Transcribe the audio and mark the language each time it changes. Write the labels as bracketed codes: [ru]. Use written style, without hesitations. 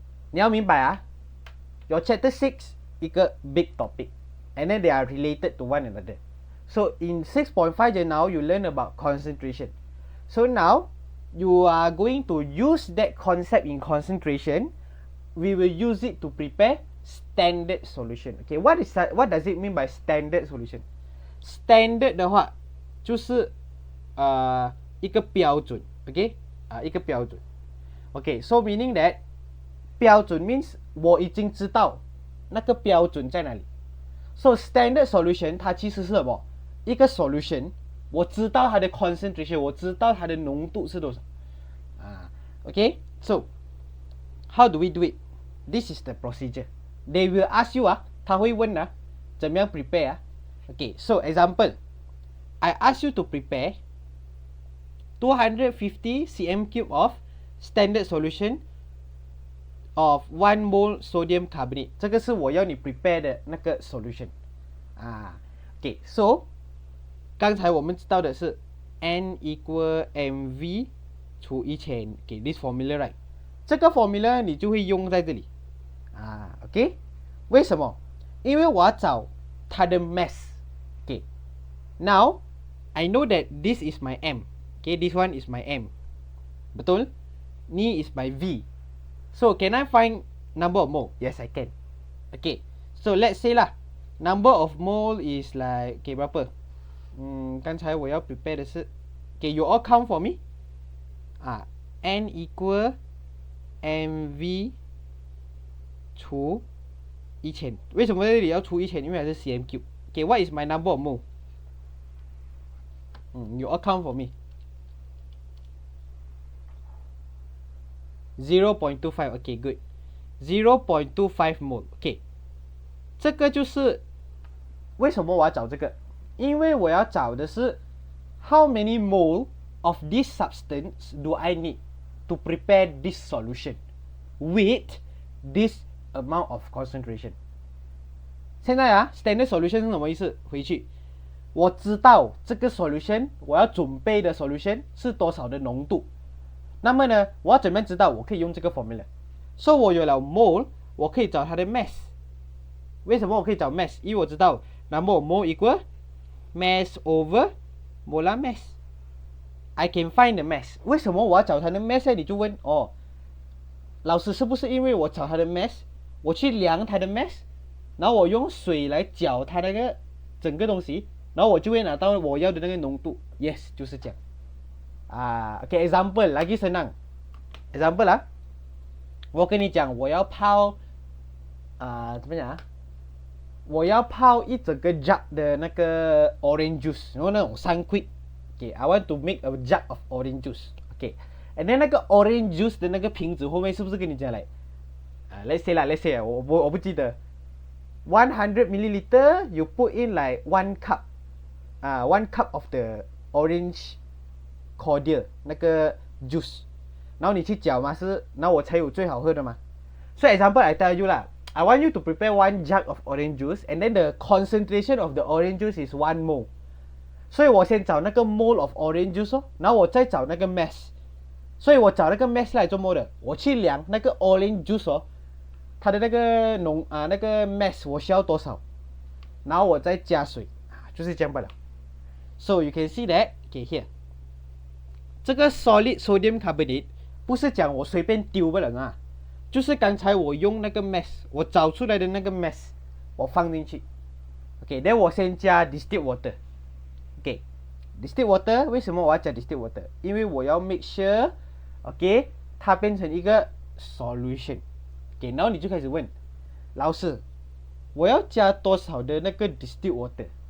[zh] 你要明白 [en] your chapter 6 [zh] 一个 [en] big topic, and then they are related to one another. So in 6.5 just now you learn about concentration. So now you are going to use that concept in concentration. We will use it to prepare standard solution. Okay, what does it mean by standard solution? [zh] Standard 的话就是一个标准 ，okay， 一个标准 ，okay， [en] so meaning that [zh] 标准 means 我已经知道那个标准在哪里。 [en] So standard solution [zh] 它其实是什么？一个 [en] solution， [zh] 我知道它的 concentration， 我知道它的浓度是多少。 [en] Okay， so how do we do it? This is the procedure. They will ask you [zh] 他会问怎么样 [en] prepare Okay, so example, I ask you to prepare 250 cm cube of standard solution of 1 mole sodium carbonate. [zh] 这个是我要你 prepare 的那个 solution. [en] Okay, so [zh] 刚才我们知道的是 N equal mv 除1000 ， [en] okay this formula right， [zh] 这个 formula 你就会用在这里啊 ，OK， 为什么？因为我要找它的 [en] mass，okay now I know that this is my m，okay this one is my m， [ms] betul？ [en] Ni is my v，so can I find number of mole? Yes I can. Okay, so let's say lah number of mole is like okay [ms] berapa? [zh] 刚才我要 [en] prepare [zh] 的是 [en] okay you all count for me. [zh] N equal mv 除1000，为什么这里要除1000？因为还是 cm3。 [en] Okay, what is my number of mole? You all count for me. 0.25 okay good 0.25 mole okay [zh] 这个就是为什么我要找这个，因为我要找的是 [en] how many mole of this substance do I need to prepare this solution with this amount of concentration。 [zh] 现在 [en] standard solution [zh] 是什么意思？回去我知道这个 solution 我要准备的 solution 是多少的浓度，那么呢，我要怎么样知道？我可以用这个 formula。所以我有了 mole， 我可以找它的 mass。为什么我可以找 mass？因为我知道 [en] number of mole equal mass over molar mass。I can find the mass。 [zh] 为什么我要找它的 mass 呢？你就问老师是不是因为我找它的 mass， 我去量它的 mass， 然后我用水来搅它那个整个东西，然后我就会拿到我要的那个浓度。 Yes， 就是这样。 Okay example [ms] lagi senang [zh] example 我跟你讲我要泡怎么讲我要泡一整个 jug 的那个 orange juice， 然后那种3quid。 [en] Okay I want to make a jug of orange juice。 Okay and then [zh] 那个 orange juice 的那个瓶子后面是不是跟你讲来let's say 我不记得100 milliliter [en] you put in like 1 cup 1 cup of the orange cordial [zh] 那个 juice， 然后你去搅嘛，然后我才有最好喝的嘛。 [en] So example I tell you lah I want you to prepare 1 jug of orange juice and then the concentration of the orange juice is 1 mole， [zh] 所以我先找那个 [en] mole of orange juice [zh] 然后我再找那个 [en] mass。 [zh] 所以我找那个 mass 来做么的？我去量那个 orange juice 它的那个那个 mass 我需要多少，然后我再加水就是这样罢了。 [en] So you can see that okay here [zh] 这个 solid sodium carbonate 不是讲我随便丢不了就是刚才我用那个 mass 我找出来的那个 mass 我放进去。 [en] Okay then [zh] 我先加 [en] distilled water。 Okay distilled water [zh] 为什么我要加 [en] distilled water？ [zh] 因为我要 [en] make sure okay [zh] 它变成一个 solution。 Okay 然后你就开始问老师我要加多少的那个 distilled water？